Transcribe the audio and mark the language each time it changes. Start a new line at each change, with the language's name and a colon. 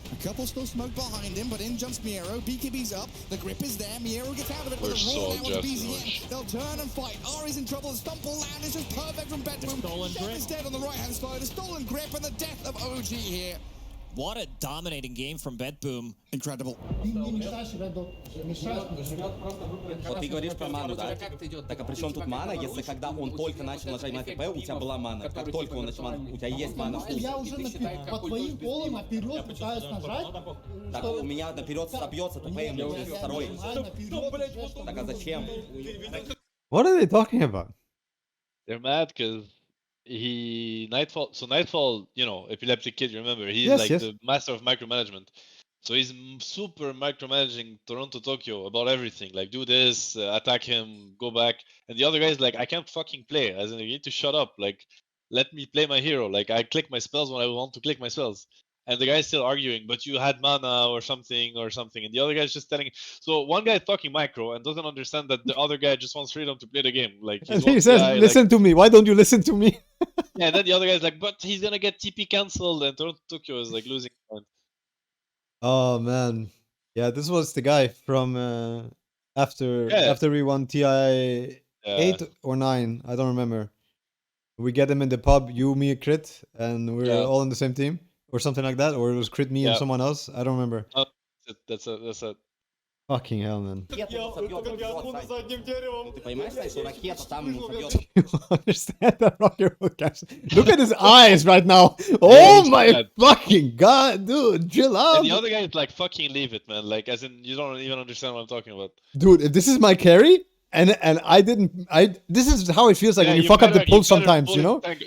English: A couple still smoked behind him, but in jumps Miero. BKB's up. The grip is there. Miero gets out of it with a roll now onto BZM. They'll turn and fight. Ari's in trouble. The Stumple land is just perfect from BetBoom. Shep is dead on the right-hand side. A stolen grip and the death of OG here. What a dominating game from BetBoom. Incredible.
Russian: Вот ты говоришь про ману, да? Так а при чем тут мана, если когда он только начал нажимать ТП, у тебя была мана? Как только он начал, у тебя есть мана в Я уже по твоим полам наперед пытаюсь нажать. Так у меня наперед собьется ТП, и мне уже второй. Так а зачем?
English: What are they talking about? they're mad because Nightfall. So Nightfall, you know, epileptic kid. You remember he's Yes, like yes. the master of micromanagement. So he's super micromanaging Toronto, Tokyo about everything. Like, do this, attack him, go back. And the other guy's like, I can't fucking play. As in, you need to shut up. Like, let me play my hero. Like, I click my spells when I want to click my spells. And the guy's still arguing, but you had mana or something. And the other guy's just telling. So one guy's talking micro and doesn't understand that the other guy just wants freedom to play the game. Like, And he says, listen to me. Why don't you listen to me? Yeah, and then the other guy's like, but he's gonna get TP cancelled, and Toronto, Tokyo is like losing. Oh, man. Yeah, this was the guy from after we won TI 8 or 9. I don't remember. We get him in the pub, you, me, Crit, and we're all on the same team. Or something like that. Or it was Crit, me, and someone else. I don't remember. That's it. Fucking hell, man.
Russian: Ты понимаешь, что ракета там ему собьет?
English: You understand that, Rocket Podcast? Look at his eyes right now. Oh my fucking god, dude, chill out. And the other guy is like, fucking leave it, man. Like, as in, you don't even understand what I'm talking about. Dude, if this is my carry, and this is how it feels like when you fuck up the pull sometimes, you know?